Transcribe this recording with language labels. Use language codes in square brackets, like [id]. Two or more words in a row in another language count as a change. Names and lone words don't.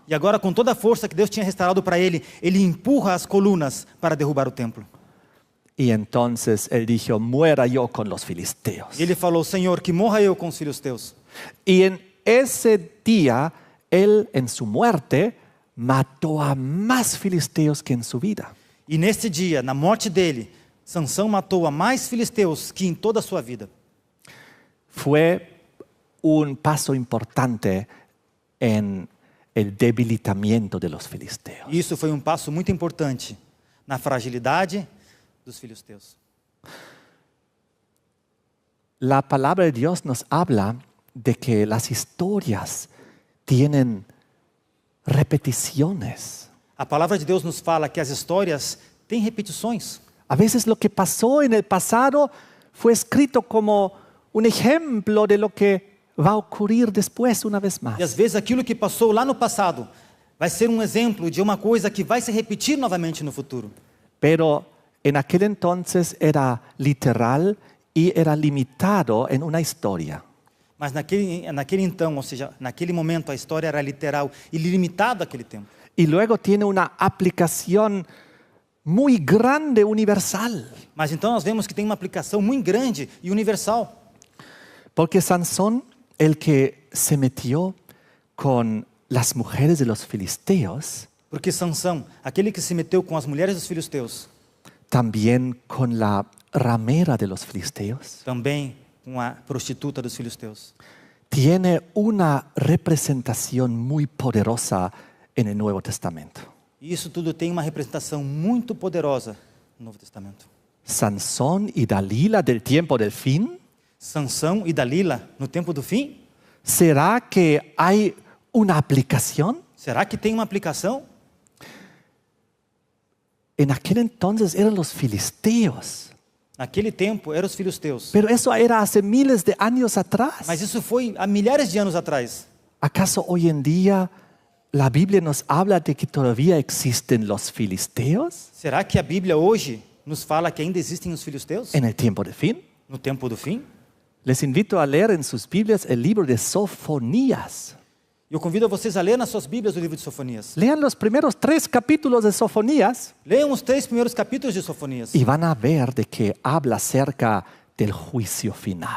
[pt] E agora, com toda a força que Deus tinha restaurado para ele, ele empurra as colunas para derrubar o templo. [es] Y entonces él dijo, muera yo con los filisteos. [pt] E ele falou, Senhor, que morra eu com os filisteus. [es] Y en ese día, él en su muerte mató a más filisteos que en su vida. [pt] E neste dia, na morte dele, Sansão matou a mais filisteus que em toda a sua vida. [es] Fue un paso importante en el debilitamiento de los filisteos. [pt] E isso foi um passo muito importante na fragilidade dos filisteus. [es] La palabra de Dios nos habla de que las historias tienen repeticiones. [pt] A palavra de Deus nos fala que as histórias têm repetições. [es] A veces lo que pasó en el pasado fue escrito como un ejemplo de lo que va a ocurrir después una vez más. [pt] E às vezes aquilo que passou lá no passado vai ser um exemplo de uma coisa que vai se repetir novamente no futuro. [es] Pero en aquel entonces era literal y era limitado en una historia. [pt] Mas naquele então, ou seja, naquele momento a história era literal e limitada àquele tempo. [es] Y luego tiene una aplicación muy grande, universal. [pt] Mas então nós vemos que tem uma aplicação muito grande e universal. [es] Porque Sansón, el que se metió con las mujeres de los filisteos, [pt] Porque Sansão, aquele que se meteu com as mulheres dos filisteus, [es] también con la ramera de los filisteos, [pt] também com a prostituta dos filisteus, [es] tiene una representación muy poderosa en el Nuevo Testamento. [pt] e isso tudo tem uma representação muito poderosa no Novo Testamento. [es] Sansón y Dalila del tiempo del fin. [pt] Sansão e Dalila no tempo do fim? [es] ¿Será que hay una aplicación? [pt] Será que tem uma aplicação? [es] En aquel entonces eran los filisteos. [pt] Naquele tempo eram os filisteus. [es] Pero eso era hace miles de años atrás. [pt] Mas isso foi há milhares de anos atrás. [es] ¿Acaso hoy en día la Biblia nos habla de que todavía existen los filisteos [pt] Será que a Bíblia hoje nos fala que ainda existem os filisteus? [es] en el tiempo del fin? [pt] No tempo do fim? [es] Les invito a leer en sus Biblias el libro de Sofonías. [pt] Eu convido a vocês a ler nas suas Bíblias o livro de Sofonias. [es] Lean los primeros 3 capítulos de Sofonías [pt] Leiam os 3 primeiros capítulos de Sofonias. [es] y van a ver de que habla acerca del juicio final.